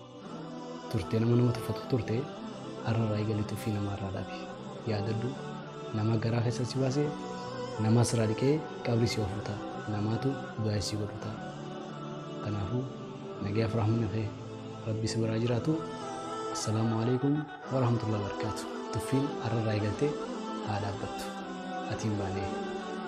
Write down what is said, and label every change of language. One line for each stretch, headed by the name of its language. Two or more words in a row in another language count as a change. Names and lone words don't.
Oromo: turte har'a eegalitu fi namarraa dhaabi yaadadhu nama garaa keessa si baasee nama sirraa dhiqee qabri si ofuuta namaatu du'aa si godhuta kanaafuu nagaaf rahmanni kee rabbi si biraa jiraatu
Arabic: السلام عليكم ورحمة الله وبركاته
Oromo: tuffiin har'a eegaltee haa dhaabbattu atiin baanee